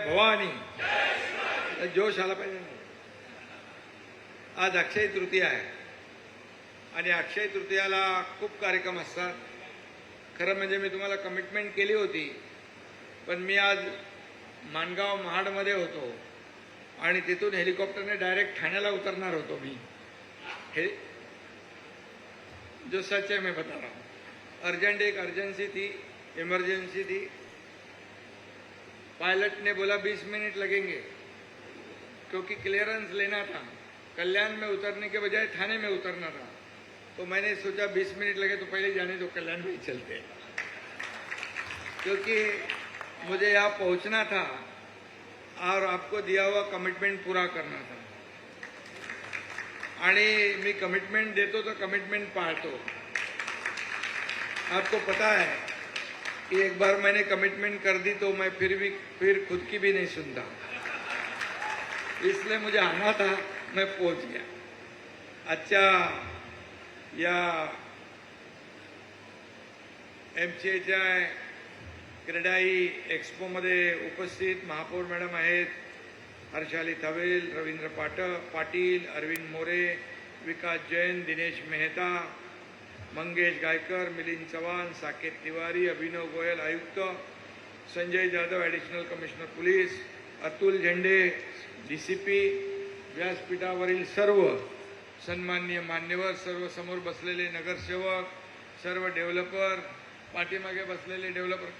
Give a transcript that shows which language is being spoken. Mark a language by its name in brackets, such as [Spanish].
[Marathi] भवानी. जोश आला पाहिजे. आज अक्षय तृतीया आहे आणि अक्षय तृतीयाला खूप कार्यक्रम असतात. खरं म्हणजे मी तुम्हाला कमिटमेंट केली होती, पण मी आज माणगाव महाडमध्ये होतो आणि तिथून हेलिकॉप्टरने डायरेक्ट ठाण्याला उतरणार होतो. मी हे [Hindi] जो सच है मैं बता रहा हूँ. अर्जेंट एक अर्जेंसी थी, इमरजेंसी थी. पायलट ने बोला 20 मिनट लगेंगे क्योंकि क्लियरेंस लेना था. कल्याण में उतरने के बजाय थाने में उतरना था. तो मैंने सोचा 20 मिनट लगे तो पहले जाने दो, कल्याण में ही चलते हैं, क्योंकि मुझे यहाँ पहुंचना था और आपको दिया हुआ कमिटमेंट पूरा करना था. [Marathi] आणि मी कमिटमेंट देतो तो कमिटमेंट पाळतो. [Hindi] आपको पता है कि एक बार मैंने कमिटमेंट कर दी तो मैं फिर खुद की भी नहीं सुनता. इसलिए मुझे आना था, मैं पहुंच गया. [Marathi] अच्छा, या एमसीएच्या क्रेडाई एक्स्पोमध्ये उपस्थित महापौर मॅडम आहेत. हर्षाली थवेल, रवींद्र पाटील, अरविंद मोरे, विकास जैन, दिनेश मेहता, मंगेश गायकर, मिलिंद चव्हाण, साकेत तिवारी, अभिनव गोयल आयुक्त, Sanjay Jadhav additional commissioner police, Atul झेंडे डीसीपी, व्यासपीठावरील सर्व सन्माननीय मान्यवर, सर्व समोर बसलेले नगरसेवक, सर्व डेव्हलपर, पाठीमागे बसलेले डेव्हलपर.